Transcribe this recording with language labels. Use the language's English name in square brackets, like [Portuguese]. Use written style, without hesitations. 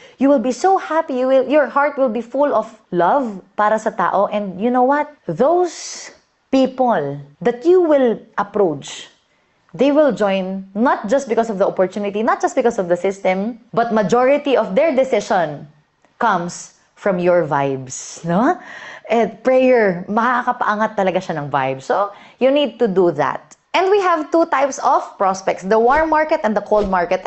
[English] You will be so happy. Your heart will be full of love [Filipino] para sa tao. [English] And you know what? Those people that you will approach, they will join not just because of the opportunity, not just because of the system, but majority of their decision comes from your vibes, no? [Filipino] And prayer, makakapaangat talaga siya ng vibe. [English] So, you need to do that. And we have two types of prospects, the warm market and the cold market.